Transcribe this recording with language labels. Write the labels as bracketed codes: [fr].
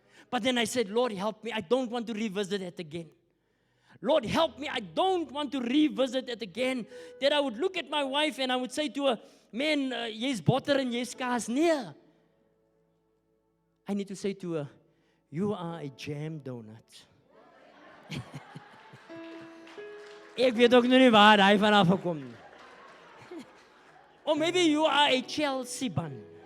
[en] But then I said, Lord, help me. I don't want to revisit it again. Lord, help me. I don't want to revisit it again. That I would look at my wife and I would say to her, man, [af] jy's butter and jy's kaas. Nee. [en] I need to say to her, you are a jam donut. [af] Ek weet ook nog nie waar hy vanaf gekom nie. [en] Or maybe you are a Chelsea bun.